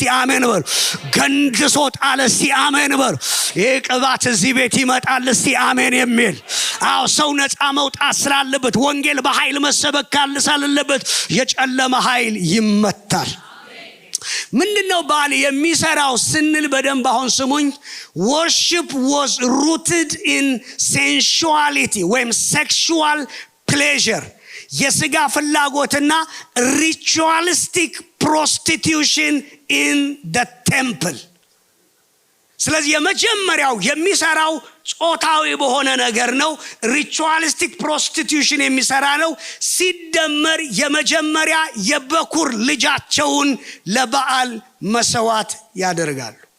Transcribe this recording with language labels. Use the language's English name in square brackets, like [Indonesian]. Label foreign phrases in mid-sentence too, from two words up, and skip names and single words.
[Amharic] አሜን በሉ። ገንድሶታል። እስቲ አሜን በሉ። ይሄ ቅባት እዚህ ቤት ይመጣል። እስቲ አሜን የሚል ሰው ነፃ መውጣት ስላለበት ወንጌል በኃይል መሰበክ ስላለበት የጨለመ ኃይል ይመታል። ምንድነው ባል የሚሰራው ስንል በደንብ አሁን ስሙኝ። [English] worship was rooted in sensuality [Amharic] ወይም [English] sexual pleasure [Amharic] የስጋ ፍላጎትና [English] ritualistic prostitution in the temple። [Amharic] ስለዚህ የመጀመሪያው የሚሰራው ጾታዊ በሆነ ነገር ነው። [English] ritualistic prostitution [Amharic] የሚሰራ ነው። ሲደመር የመጀመሪያ የበኩር ልጃቸውን ለበዓል መስዋዕት ያደርጋሉ።